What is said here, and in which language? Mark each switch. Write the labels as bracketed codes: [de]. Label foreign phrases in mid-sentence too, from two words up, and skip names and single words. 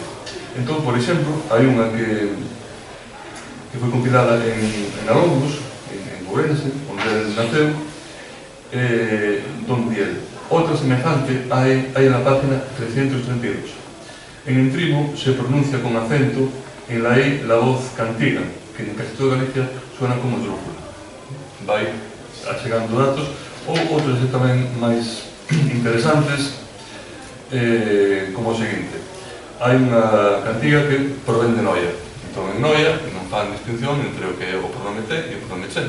[gl] Entón, por exemplo, hai unha que foi compilada en Alongos, en Ourense, onde ele naceu, donde ele. Outra semejante hai na página 332. [es] En Entribo se pronuncia con acento en la E la voz cantiga, que en casi toda Galicia suena como drújula. [gl] Vai achegando datos, ou outros tamén máis interesantes, como o seguinte. Hai unha cantiga que provén de Noia. Entón, en Noia non fan distinción entre o que é o pronome te e o pronome che.